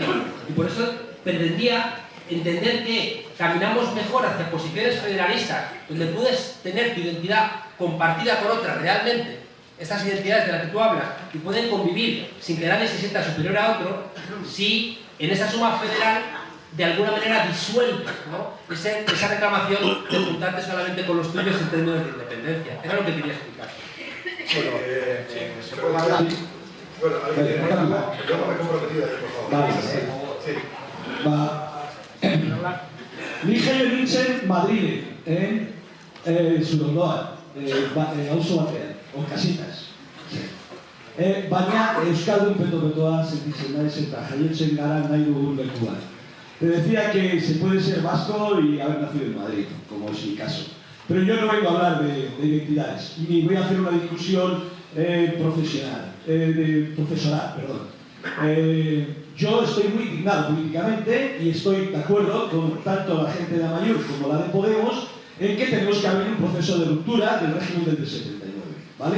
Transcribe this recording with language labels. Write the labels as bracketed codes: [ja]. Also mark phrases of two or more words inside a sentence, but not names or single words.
[es] Y por eso pretendía entender que caminamos mejor hacia posiciones federalistas, donde puedes tener tu identidad compartida con otras realmente, estas identidades de las que tú hablas, y pueden convivir sin que nadie se sienta superior a otro, si en esa suma federal de alguna manera disuelve, ¿no?, esa reclamación de juntarte solamente con los tuyos en términos de independencia. Era lo que quería explicar. ¿Se puede hablar? Bueno, yo me he comprometido ahí, por favor. [eu] Nik jaio nintzen Madriden, Zurondoan, auzo batean, Okasitas. Baina Euskaldun peto-petoa sentitzen naiz eta jaiotzen gara nahi dugun lekuan. [es] Te decía que se puede ser vasco y haber nacido en Madrid, como es mi caso. Pero yo no vengo a hablar de identidades, ni voy a hacer una discusión profesoral, perdón. Yo estoy muy indignado políticamente y estoy de acuerdo con tanto la gente de Amaiur como la de Podemos en que tenemos que abrir un proceso de ruptura del régimen del 79, ¿vale?